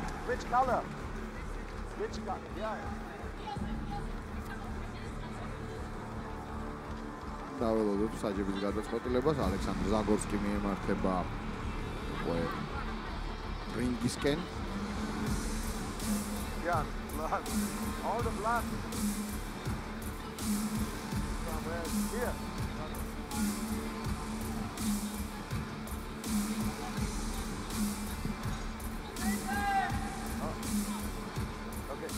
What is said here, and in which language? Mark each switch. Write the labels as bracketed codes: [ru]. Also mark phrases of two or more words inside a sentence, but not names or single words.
[en] Which color? Which color? Yeah. [ka] დაველოდოთ საჯების გადაწყვეტილებას. ალექსანდრ ზაგორსკი მიემართება რინგისკენ. [en] Yeah, blood. All the blood. Somewhere here. Okay.